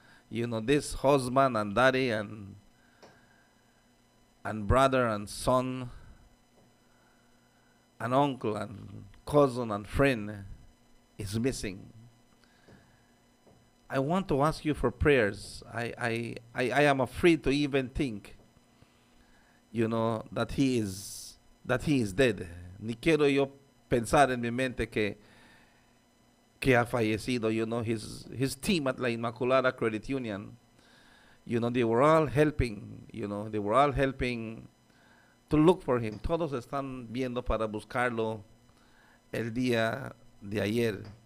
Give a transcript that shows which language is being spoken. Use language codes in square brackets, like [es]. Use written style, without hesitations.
[en] This husband and daddy and brother and son and uncle and cousin and friend is missing. I want to ask you for prayers. I am afraid to even think, that he is dead. [es] Ni quiero yo pensar en mi mente que ha fallecido. [en] His team at La Inmaculada Credit Union, they were all helping. They were all helping to look for him. [es] Todos están viendo para buscarlo el día de ayer.